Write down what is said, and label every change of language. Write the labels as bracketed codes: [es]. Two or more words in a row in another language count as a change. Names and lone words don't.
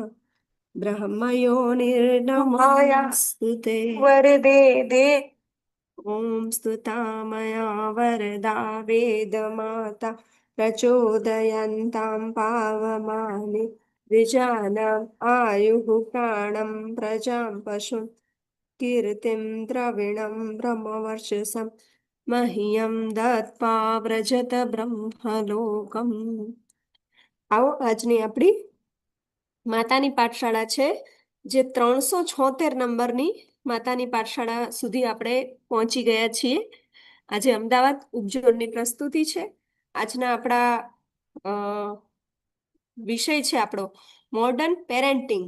[sa] ब्रह्मयोनिर्नमोऽस्तुते वरदे दे ॐ स्तुता मया वरदा वेदमाता प्रचोदयन्तां पावमानि द्विजानाम् आयुः प्राणं प्रजां पशुं कीर्तिं द्रविणं ब्रह्मवर्चसं मह्यं दत्त्वा व्रजत બ્રહ્મલોકમ। [gu] આવો આજની આપણી માતાની પાઠશાળા છે, જે 376 નંબરની માતાની પાઠશાળા સુધી આપણે પહોંચી ગયા છીએ। આજે અમદાવાદ ઉપજોડની પ્રસ્તુતિ છે। આજના આપણા વિષય છે આપણો [en] modern parenting.